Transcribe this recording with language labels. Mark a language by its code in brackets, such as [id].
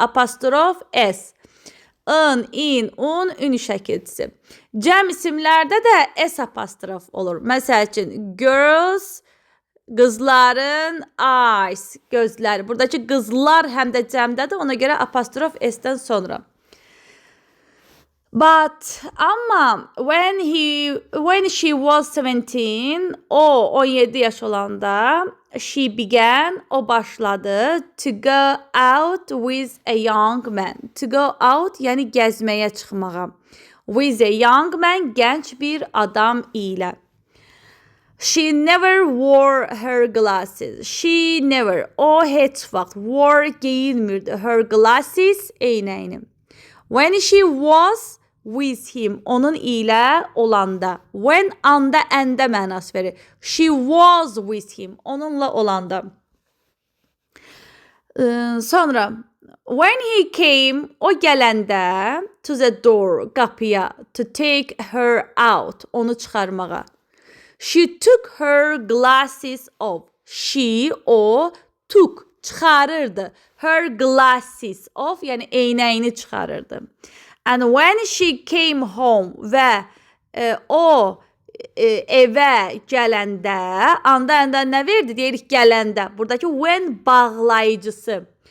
[az] Apostrof S. In, in, un, ün şəkilcisi. Cəm isimlərdə də S apostrof olur. Məsəl üçün, girls, qızların eyes, gözləri. Buradakı qızlar həm də cəmdədir. Ona görə apostrof S-dən sonra. [en] But [az] amma [en] when she was 17, [az] o 17 yaş olanda [en] she began, [az] o başladı [en] to go out with a young man. [az] To go out yəni gəzməyə çıxmağa. [en] With a young man, [az] gənc bir adam ilə. [en] She never wore her glasses. She never, [az] o heç vaxt [en] wore [az] geyinmirdi [en] her glasses, [az] eynəyini. [en] When she was with him, [az] onun ilə olanda. When anda əndə mənası verir. [en] She was with him, [az] onunla olanda. Sonra [en] when he came, [az] o gələndə [en] to the door, [az] qapıya, [en] to take her out, [az] onu çıxarmağa. [en] She took her glasses off. She, [az] o, [en] took, [az] çıxarırdı. [en] Her glasses off, [az] yəni eynəyini çıxarırdı. [en] And when she came home [az] və o evə gələndə, anda nə verdi? Deyirik gələndə. Buradakı when bağlayıcısı.